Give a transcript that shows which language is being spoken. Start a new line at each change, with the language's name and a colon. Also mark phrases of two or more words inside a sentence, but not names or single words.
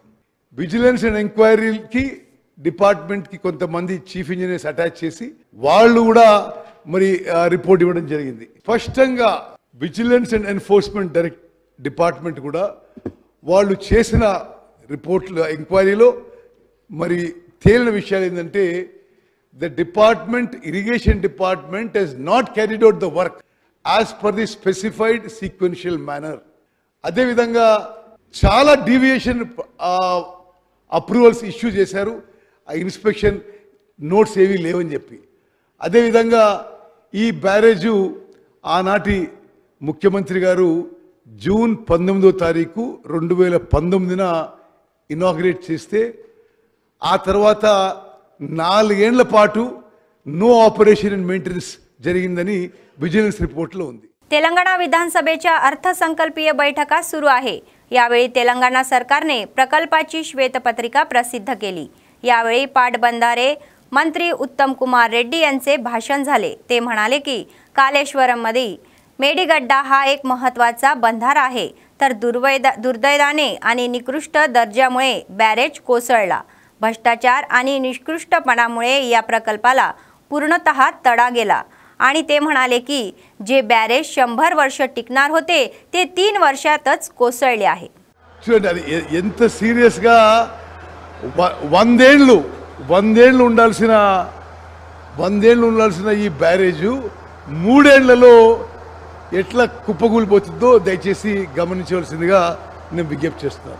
Telugu: విజిలెన్స్ అండ్ ఎంక్వైరీకి డిపార్ట్మెంట్కి కొంతమంది
English: chief engineers attach
Telugu: చేసి వాళ్ళు కూడా మరి రిపోర్ట్ ఇవ్వడం జరిగింది. స్పష్టంగా విజిలెన్స్ అండ్ ఎన్ఫోర్స్మెంట్ డిపార్ట్మెంట్ కూడా వాళ్ళు చేసిన రిపోర్ట్ల ఎంక్వైరీలో మరి తేలిన విషయాలు ఏంటంటే
English: the department, irrigation department has not carried out the work as per the specified sequential manner.
Telugu: అదే విధంగా చాలా
English: deviation approvals issue
Telugu: చేశారు. ఆ
English: inspection notes
Telugu: ఏవి లేవని చెప్పి. అదే విధంగా ఈ బ్యారేజు ఆనాటి ముఖ్యమంత్రి గారు జూన్ 19వ తారీఖు 2019న ఇనాగ్రేట్ చేస్తే ఆ తర్వాత 4 ఏళ్ల పాటు
English: no operation and maintenance
Telugu: జరిగిందని విజిలెన్స్ రిపోర్ట్లో ఉంది.
Marathi: तेलंगणा विधानसभेच्या अर्थसंकल्पीय बैठका सुरू आहे. यावेळी तेलंगणा सरकारने प्रकल्पाची श्वेतपत्रिका प्रसिद्ध केली. यावेळी पाटबंधारे मंत्री उत्तम कुमार रेड्डी यांचे भाषण झाले. ते म्हणाले की कालेश्वरममध्ये मेडीगड्डा हा एक महत्त्वाचा बंधारा आहे, तर दुर्दैवाने आणि निकृष्ट दर्जामुळे बॅरेज कोसळला. भ्रष्टाचार आणि निकृष्टपणामुळे या प्रकल्पाला पूर्णतः तडा गेला आणि ते म्हणाले की जे बॅरेज 100 वर्ष टिकणार होते ते 3 वर्षातच कोसळले आहे.
Telugu: చూడండి ఎంత సీరియస్ గా 100 ఏళ్ళు ఉండాల్సిన ఈ బ్యారేజ్ 3 ఏళ్లలో ఎట్లా కుప్పకూలిపోతుందో దయచేసి గమనించవలసిందిగా నేను విజ్ఞప్తి చేస్తున్నాను.